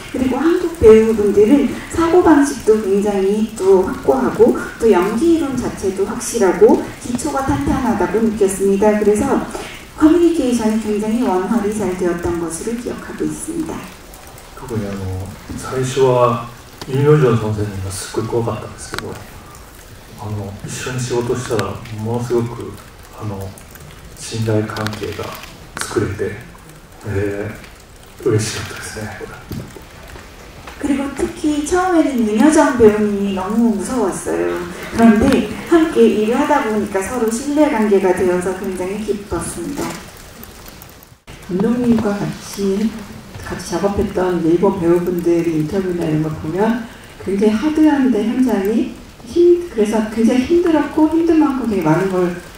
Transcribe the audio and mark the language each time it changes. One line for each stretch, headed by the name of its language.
Korean: 그리고 한국 배우분들은 사고방식도 굉장히 또 확고하고 또 연기이론 자체도 확실하고 기초가 탄탄하다고 느꼈습니다. 그래서 커뮤니케이션이 굉장히 원활히 잘 되었던 것으로 기억하고 있습니다.
Japanese: 特に最初はイ・ミョンジョン先生がすっごい怖かったんですけど、一緒に仕事したらものすごく信頼関係が作れて、嬉しかったですね。
Korean: 그리고 특히 처음에는 윤여정 배우님이 너무 무서웠어요. 그런데 함께 일을 하다 보니까 서로 신뢰관계가 되어서 굉장히 기뻤습니다. 감독님과 같이 작업했던 일본 배우분들의 인터뷰나 이런 거 보면 굉장히 하드한데 현장이 그래서 굉장히 힘들었고 힘든 만큼 되게 많은 걸